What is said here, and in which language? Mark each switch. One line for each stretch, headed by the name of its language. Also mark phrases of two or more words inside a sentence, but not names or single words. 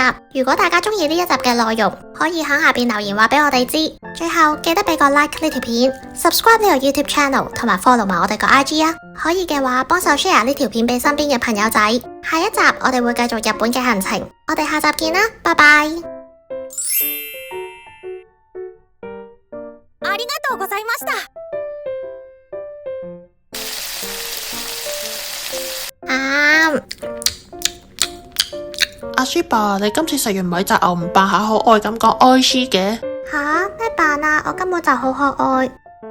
Cantonese: 如果大家中意呢一集嘅內容，可以喺下邊留言話俾我哋知。最後記得俾個 like 呢條片 ，subscribe 呢個 YouTube channel， 同埋 follow 埋我哋個 IG 啊。可以嘅話，幫手 share 呢條片俾身邊嘅朋友仔。下一集我哋會繼續日本嘅行程，我哋下集見啦，拜拜。
Japanese: ありがとうございました。
Cantonese: 阿舒爸，你今次食完米雜牛唔扮下可愛咁講愛斯嘅？吓？咩扮啊？我根本就好可愛。